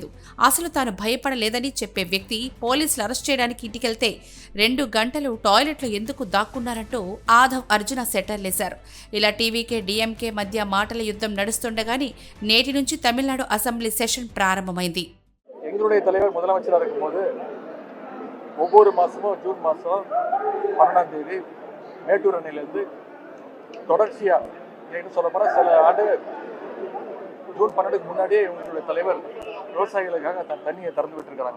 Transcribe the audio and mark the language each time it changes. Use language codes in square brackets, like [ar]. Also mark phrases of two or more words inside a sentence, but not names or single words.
[te] అసలు తాను భయపడలేదని చెప్పే వ్యక్తి పోలీసులు అరెస్ట్ చేయడానికి ఇంటికెళ్తే 2 గంటలు టాయిలెట్లో ఎందుకు దాక్కున్నారంటూ ఆధవ్ అర్జున సెటర్లేశారు. ఇలా టీవీకే డీఎంకే మధ్య మాటల యుద్ధం నడుస్తుండగానే నేటి నుంచి తమిళనాడు అసెంబ్లీ సెషన్ ప్రారంభమైంది. [ta] எங்களுடைய தலைவர் முதலமைச்சராக இருக்கும்போது ஒவ்வொரு மாதமும் ஜூன் மாதம் 12ஆம் தேதி மேட்டூர் அணையிலேருந்து தொடர்ச்சியாக என்ன சொல்ல போனால் சில ஆண்டுகள் ஜூன் 12க்கு முன்னாடியே இவங்களுடைய தலைவர் விவசாயிகளுக்காக தண்ணியை திறந்து விட்டுருக்கிறாங்க.